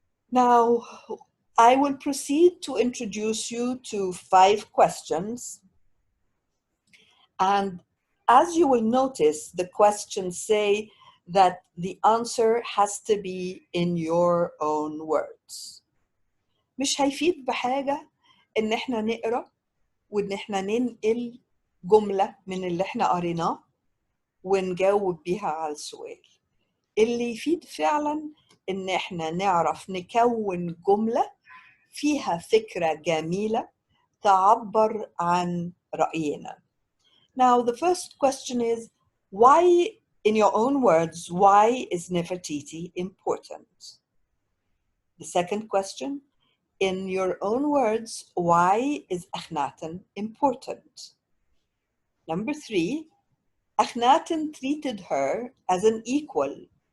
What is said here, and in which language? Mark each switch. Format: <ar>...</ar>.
<en>Now, I will proceed to introduce you to 5 questions. And as you will notice, the questions say that the answer has to be in your own words.</en> <ar>مش هيفيد بحاجة إن إحنا نقرأ وإن إحنا ننقل جملة من اللي إحنا قريناه ونجاوب بيها على السؤال. اللي يفيد فعلا إن إحنا نعرف نكون جملة فيها فكرة جميلة تعبر عن رأينا.</ar> <en>Now, the first question is, why, in your own words, why is Nefertiti important? The second question, in your own words, why is Akhenaten important? Number 3, Akhenaten treated her as an equal.</en>